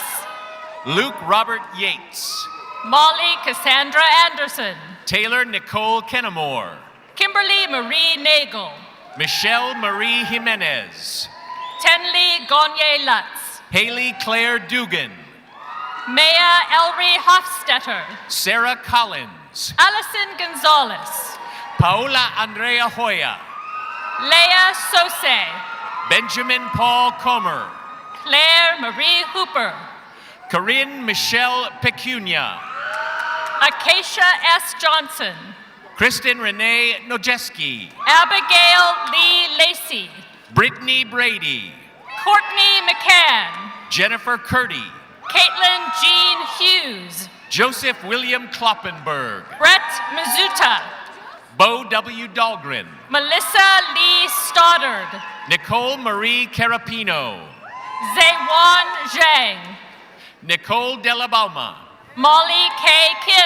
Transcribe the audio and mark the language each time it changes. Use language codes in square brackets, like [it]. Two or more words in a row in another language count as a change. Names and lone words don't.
[en] Luke Robert Yates. Molly Cassandra Anderson. Taylor Nicole Kennemore. Kimberly Marie Nagel. Michelle Marie Jimenez. Tenley Gagne Lutz. Haley Claire Dugan. Maya Elry Hofstetter. Sarah Collins. Allison Gonzalez. Paola Andrea Hoya. Leah Sose. Benjamin Paul Comer. Claire Marie Hooper. Corinne Michelle Pecunia. Acacia S. Johnson. Kristen Renee Nojeski. Abigail Lee Lacey. Brittany Brady. Courtney McCann. Jennifer Curdy. Caitlin Jean Hughes. Joseph William Kloppenberg. Brett Mizuta. Bo W. Dahlgren. Melissa Lee Stoddard. Nicole Marie Carapino. Zaywan Zhang. Nicole Delabauma. Molly K. Kim.